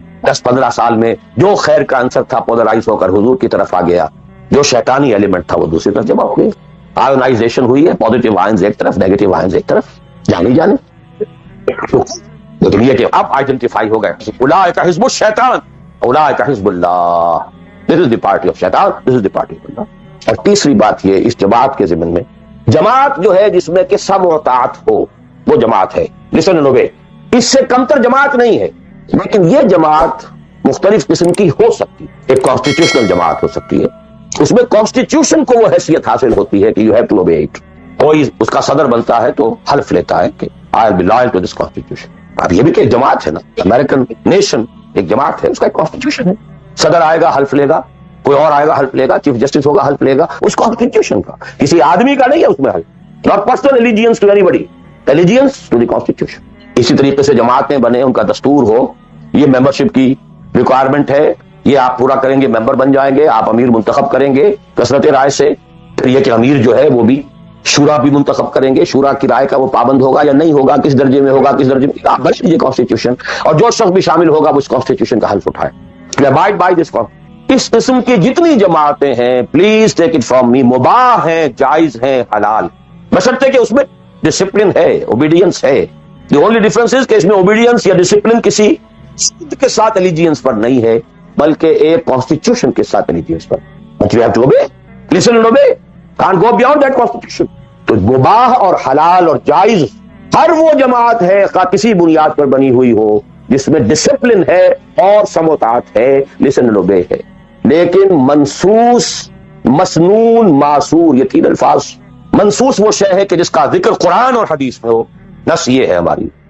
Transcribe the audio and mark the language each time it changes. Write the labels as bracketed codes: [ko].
[ur] 10-15 سال میں جو خیر کا عنصر تھا پولرائز ہو کر حضور کی طرف آ گیا، جو شیطانی ایلیمنٹ تھا وہ دوسری طرف جمع ہو گئی. آئونائزیشن ہوئی ہے، پازیٹیو آئنز ایک طرف، نیگیٹو آئنز ایک طرف، جانے. لیکن یہ کہ اب آئیڈینٹیفائی ہو گئے، [ar] اولئک حزب الشیطان، اولئک حزب اللہ. [en] This is the party of شیطان، this is the party of اللہ. [ur] اور تیسری بات یہ اس جماعت کے ضمن میں، جماعت جو ہے جس میں کہ سمع و طاعت ہو، وہ جماعت ہے. [en] Listen and obey. [ur] اس سے کمتر جماعت نہیں ہے. لیکن یہ جماعت مختلف قسم کی ہو سکتی ہے. ایک کانسٹیٹیوشنل جماعت ہو سکتی ہے، اس میں کانسٹیٹیوشن کو وہ حیثیت حاصل ہوتی ہے کہ [en] You have to obey it. [ur] کوئی اس کا صدر بنتا ہے تو حلف لیتا ہے کہ [en] I'll be loyal to this constitution. [ur] اب یہ بھی کہ ایک جماعت ہے نا, امریکن نیشن ایک جماعت ہے, اس کا ایک کانسٹیٹیوشن ہے. صدر آئے گا حلف لے گا, کوئی اور آئے گا حلف لے گا, چیف جسٹس ہوگا حلف لے گا, اس کانسٹیٹیوشن کا, کسی آدمی کا نہیں ہے اس میں حلف. [en] Not personal allegiance to anybody, allegiance to the constitution. [ur] اسی طریقے سے جماعتیں بنے, ان کا دستور ہو, یہ ممبرشپ کی ریکوائرمنٹ ہے, یہ آپ پورا کریں گے ممبر بن جائیں گے, آپ امیر منتخب کریں گے کثرت رائے سے. پھر یہ کہ امیر جو ہے وہ بھی شورا بھی منتخب کریں گے, شورا کی رائے کا وہ پابند ہوگا یا نہیں ہوگا, کس درجے میں ہوگا, کس درجے میں, آپ بنا لیجیے کانسٹیٹیوشن, اور جو شخص بھی شامل ہوگا وہ اس کانسٹیٹیوشن کا حلف اٹھائے. [en] Abide by this constitution. [ur] اس قسم کی جتنی جماعتیں ہیں, [en] please take it from me, [ur] مباح ہیں, جائز ہیں, حلال, بشرطے کہ اس میں ڈسپلن ہے, اوبیڈینس ہے. [en] the only difference is [ur] کہ اس میں اوبیڈینس یا ڈسپلن کسی سود کے ساتھ الیجینس پر نہیں ہے, بلکہ ایک کانسٹیٹیوشن کے ساتھ الیجینس پر. [en] But you have to obey, listen and obey, can't go beyond that constitution. [ur] تو مباح اور حلال اور جائز ہر وہ جماعت ہے خواہ کسی بنیاد پر بنی ہوئی ہو جس میں ڈسپلن ہے اور سموتات ہے, [en] listen and obey [ur] ہے. لیکن منسوس, مسنون, معصور, یہ تین الفاظ. منسوس وہ شے ہے کہ جس کا ذکر قرآن اور حدیث میں ہو, نص یہ ہے ہماری.